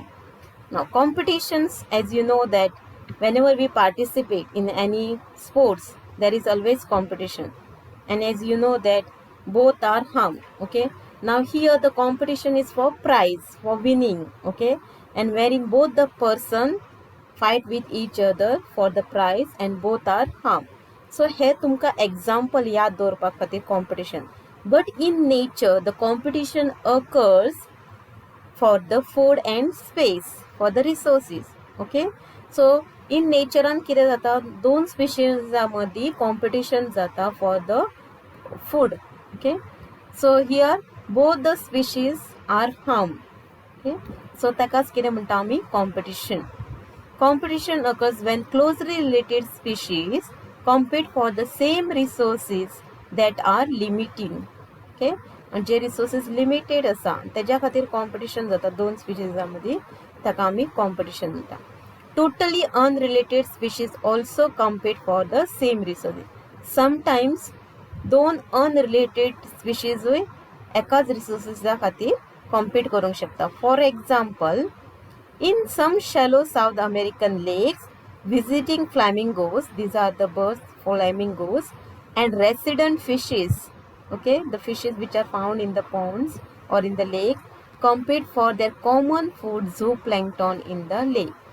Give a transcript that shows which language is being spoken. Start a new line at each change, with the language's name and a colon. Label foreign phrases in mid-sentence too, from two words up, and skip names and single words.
English: Now competitions, as you know that whenever we participate in any sports there is always competition, and as you know that both are harmed. Okay, now here the competition is for prize, for winning. Okay, and wherein both the person fight with each other for the prize and both are harmed. So here
Konkani: तुमका example याद दवरपाक खातीर competition.
English: But in nature the competition occurs for the food and space, for the resources. Okay, so in nature
Konkani: कितें जाता, दोन species मदी competition जाता
English: for the food. Okay, so here both the species are harmed. Okay, so
Konkani: ताकाच कितें म्हणटा आमी competition.
English: Competition occurs when closely related species compete for the same resources that are limiting. Okay, and
Konkani: जे resources limited आसा तेज्या खातीर competition जाता दोन species मदी, ताका आमी competition म्हणटा.
English: Totally unrelated species also compete for the same resources.
Konkani: Sometimes दोन unrelated species एकाच resources खातीर compete करूंक शकता.
English: For example, in some shallow South American lakes, visiting flamingos, these are the birds, flamingos, and resident fishes, okay, the fishes which are found in the ponds or in the lake, compete for their common food zooplankton in the lake.